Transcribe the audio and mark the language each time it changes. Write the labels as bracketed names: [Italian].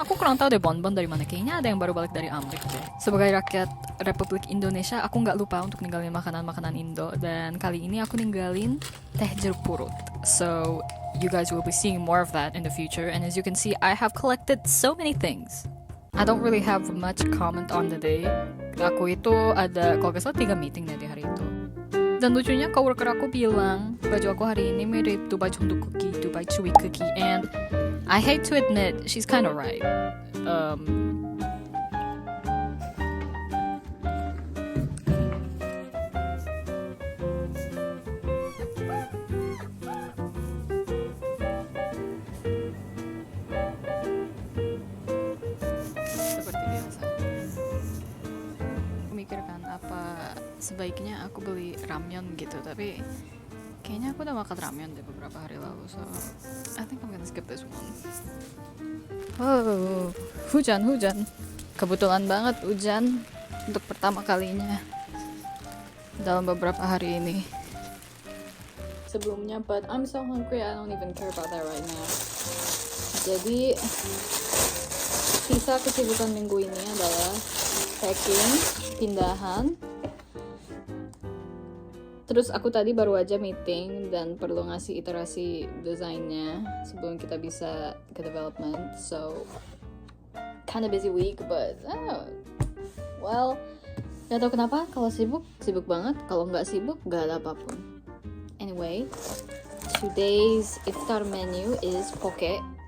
[Indonesian] Aku kurang tahu deh bonbon dari mana. Kayaknya ada yang baru balik dari Amerika deh. Sebagai rakyat Republik Indonesia, aku nggak lupa untuk ninggalin makanan-makanan Indo. Dan kali ini aku ninggalin teh jeruk purut. [English] So, you guys will be seeing more of that in the future. And as you can see, I have collected so many things. I don't really have much comment on the day. [Indonesian] Aku itu ada, kalau nggak salah 3 meeting deh di hari itu. Dan lucunya coworker aku bilang baju aku hari ini mirip Dubai Chongdu Cookie, Dubai Chewy Cookie, [English] and I hate to admit she's kind of right. [Indonesian] Seperti biasa. Aku mikirkan apa sebaiknya aku beli ramyeon gitu, tapi kayaknya aku udah makan ramyeon deh beberapa hari lalu, [English] so I think I'm gonna skip this one. [Indonesian] Oh, hujan. Kebetulan banget hujan untuk pertama kalinya dalam beberapa hari ini. Sebelumnya, [English] but I'm so hungry, I don't even care about that right now. [Indonesian] Jadi, sisa kesibukan minggu ini adalah packing, pindahan. Terus aku tadi baru aja meeting dan perlu ngasih iterasi desainnya sebelum kita bisa ke development. [English] So, kind of busy week, but well, [Indonesian] Gak tau kenapa, kalau sibuk, sibuk banget. Kalau nggak sibuk, nggak ada apapun. [English] Anyway, today's iftar menu is poke.